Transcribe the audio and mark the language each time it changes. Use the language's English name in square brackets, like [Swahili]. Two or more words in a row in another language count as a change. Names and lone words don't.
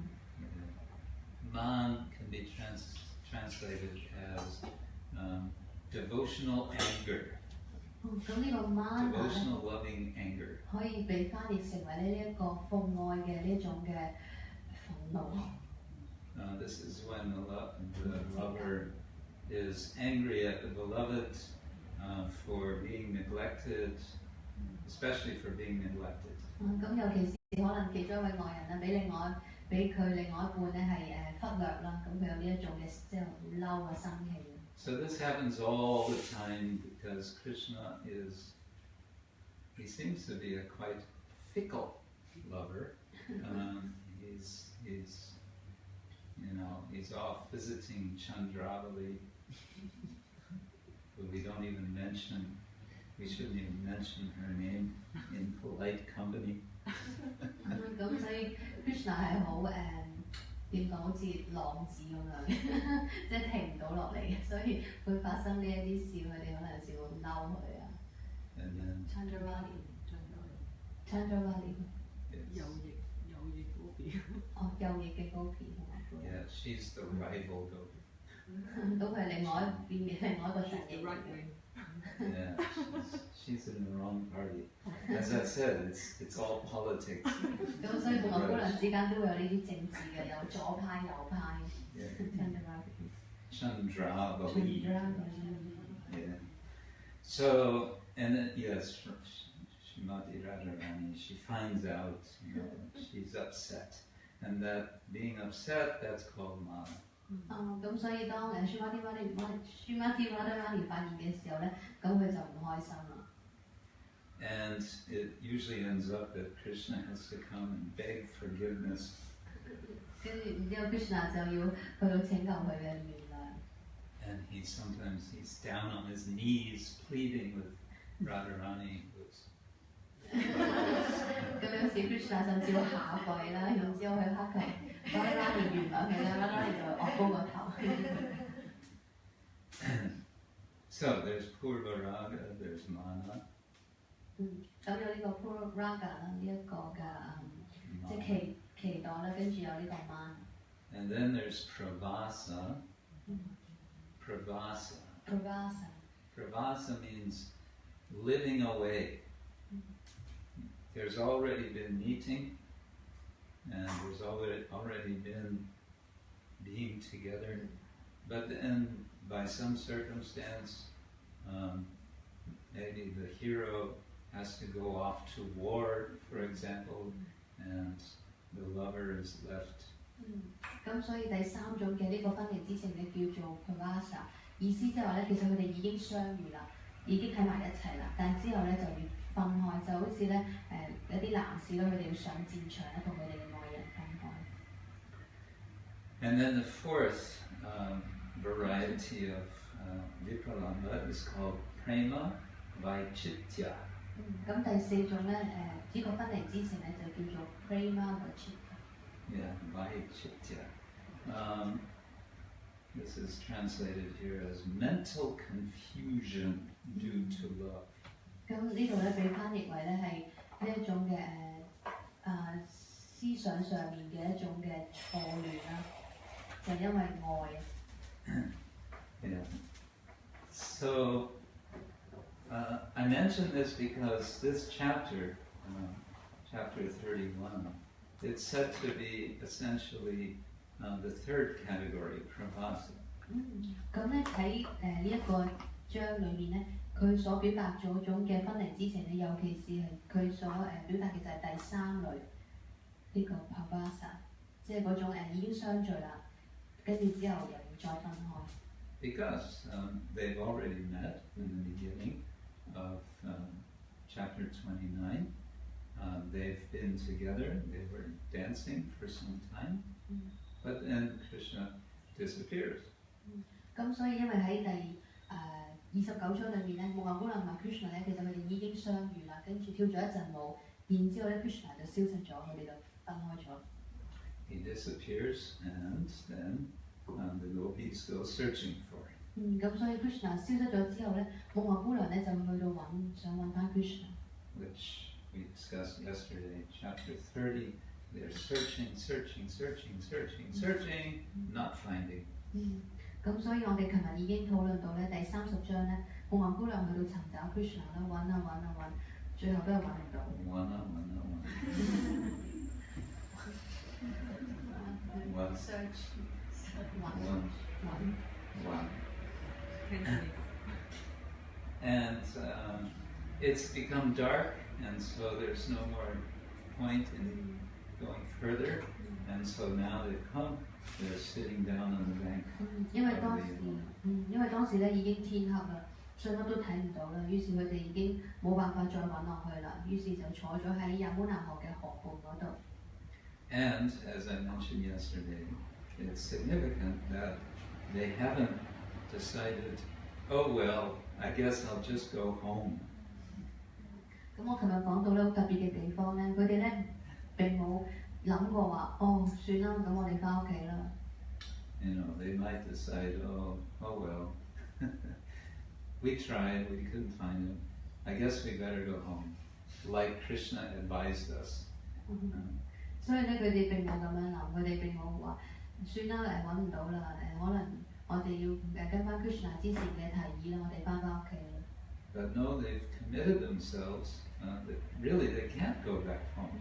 [English] Man can be translated as devotional anger. [Cantonese] 咁呢個 mana 咧 [English] Devotional loving anger. [Cantonese] 可以被翻譯成為呢一個奉愛嘅呢一種嘅憤怒。 [English] This is when the lover is angry at the beloved for being neglected, especially for being neglected. [Cantonese] 咁尤其是可能其中一位愛人啦，俾佢另外一半咧係忽略啦，咁佢有呢一種嘅即係好嬲嘅生氣。 [English] So this happens all the time because Krishna he seems to be a quite fickle lover. He's off visiting Chandravali, but we shouldn't even mention her name in polite company. [Cantonese] 咁所以 Krishna 係好點講，好似浪子咁樣，即係停唔到落嚟嘅，所以會發生呢一啲事，佢哋可能有時會嬲佢啊。 [English] And then Chandravali。 [Cantonese] 哦，右翼嘅 gopī。 [English] Yeah, she's the rival gopy. [Cantonese] 咁佢係另外一邊嘅另外一個陣營嚟嘅。 [English] Yeah, she's in the wrong party. As I said, it's all politics. [Cantonese] 咁所以同埋姑娘之間都會有呢啲政治嘅，有左派右派。 [English] Chandravali. Yeah. So, and then, yes, Srimati Radharani, she finds out, she's upset. And that being upset, that's called mana. [Cantonese] 咁所以當 Srimati Radharani 發現嘅時候咧，咁佢就唔開心啦。 [English] And it usually ends up that Krishna has to come and beg forgiveness. [Cantonese] 跟住然之後 Krishna 就要去到請求佢嘅原諒。 [English] And sometimes he's down on his knees pleading with Radharani. [Cantonese] 咁有時 Krishna 甚至會下跪啦，然之後去乞求Radharani原諒佢啦，Radharani就會昂高個頭。 [English] So there's [Sanskrit] Purva Raga, [English] there's Mana. [Cantonese] 咁有呢個 [Sanskrit] Purva Raga [Cantonese] 啦，呢一個嘅即係期待啦，跟住有呢個 Man。 [English] And then there's Pravasa. Pravasa means living away. There's already been meeting, and there's already been being together, but then by some circumstance, maybe the hero has to go off to war, for example, and the lover is left. [Cantonese] 咁所以第三種嘅呢個分離之情咧叫做 pravasa， 意思即係話咧，其實佢哋已經相遇啦，已經喺埋一齊啦，但之後咧就要分開，就好似咧有啲男士咧，佢哋要上戰場咧，同佢哋嘅愛人分開。 [English] And then the fourth variety of vipralambha is called [Sanskrit] prema vichitya. [Cantonese] 咁第四種咧呢個分離之情咧就叫做 [Sanskrit] prema vichitya。 [English] Yeah, vichitya. This is translated here as mental confusion due to love. [Cantonese] 咁呢度咧被翻譯為咧係呢一種嘅思想上面嘅一種嘅錯亂啦，就係因為愛。 [English] Yeah. So I mention this because this chapter, chapter 31, it's said to be essentially the third category, pravasa. [Cantonese] 咁咧喺呢一個章裏面咧，佢所表達咗種嘅分離之情咧，尤其是係佢所表達嘅就係第三類呢個 pravasa， 即係嗰種已經相聚啦，跟住之後又要再分開。 [English] Because they've already met in the beginning of chapter 29. They've been together, they were dancing for some time, but then Krishna disappears. [Cantonese] 咁所以因為喺第29章裏面咧，木牛姑娘同埋 Krishna 咧，其實佢哋已經相遇啦，跟住跳咗一陣舞，然之後咧 Krishna 就消失咗，佢哋就分開咗。 [English] He disappears, and then the gopis go searching for him. [Cantonese] 咁所以 Krishna 消失咗之後咧，木牛姑娘咧就去到想揾翻 Krishna。 [English] Which we discussed yesterday, chapter 30. They're searching, not finding. [Cantonese] 咁所以我哋琴日已經討論到咧第30章咧，木牛姑娘去到尋找 Krishna 啦，揾，最後都係揾唔到。 [English] One. Search. One. And it's become dark, and so there's no more point in going further. And so now they've come, they're sitting down on the bank. [Cantonese] 因為當時咧已經天黑啦，所以乜都睇唔到啦，於是佢哋已經冇辦法再揾落去啦，於是就坐咗喺janmanā河嘅河畔嗰度。 [English] And as I mentioned yesterday, it's significant that they haven't decided, oh well, I guess I'll just go home. [Cantonese] 咁我琴日講到咧好特別嘅地方咧，佢哋咧並冇諗過話，算啦，咁我哋翻屋企啦。 [English] You know, they might decide, oh well, we tried, we couldn't find him. I guess we better go home, like Krishna advised us. [Cantonese] 所以咧，佢哋並冇咁樣諗，佢哋並冇話算啦，揾唔到啦，可能我哋要跟翻 Krishna 之前嘅提議啦，我哋翻屋企啦。 [English] But no, they've committed themselves that really they can't go back home.